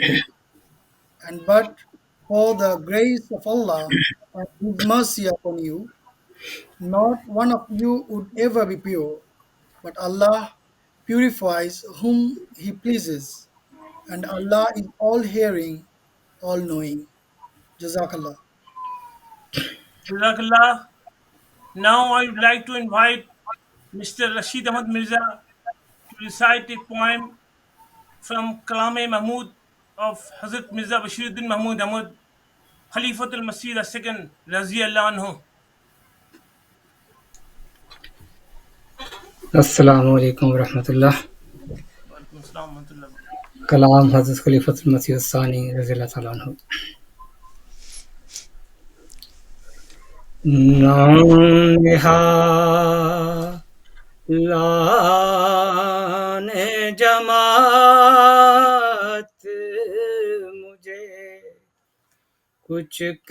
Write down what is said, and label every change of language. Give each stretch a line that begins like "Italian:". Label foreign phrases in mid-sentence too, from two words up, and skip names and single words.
English: And but for the grace of Allah and His mercy upon you, not one of you would ever be pure, but Allah purifies whom He pleases, and Allah is all hearing, all knowing. Jazakallah. Jazakallah. Now I would like to invite Mr. Rashid Ahmad Mirza to recite a poem from Kalame Mahmud of Hazrat Mirza Bashiruddin Mahmud Ahmad, Khalifatul Masih II,
Arabic: رضي الله عنه. السلام علیکم ورحمۃ اللہ۔ وعليكم السلام ورحمة الله.
Urdu: کلام حضرت خلیفۃ المسیح الثانی رضی اللہ تعالیٰ عنہ۔ لان جماعت مجھے کچھ